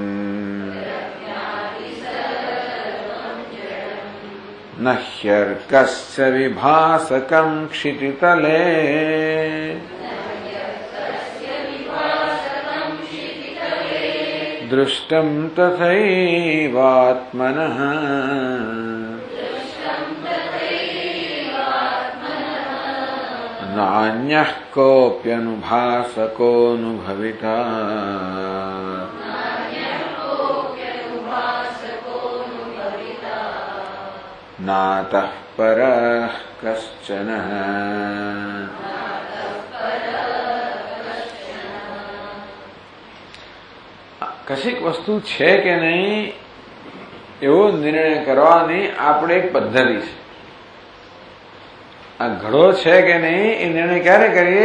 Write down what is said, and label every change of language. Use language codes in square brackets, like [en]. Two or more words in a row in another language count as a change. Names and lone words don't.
[sa] न ह्यर्कस्य विभासकं क्षितितले दृष्टं तथैवात्मनः नान्यः कोऽप्यनुभासकोऽनुभविता नातः परः कश्चन। [gu] કશીક વસ્તુ છે કે નહીં એવો નિર્ણય કરવાની આપણે એક પદ્ધતિ છે. આ ઘડો છે કે નહીં એ નિર્ણય ક્યારે કરીએ?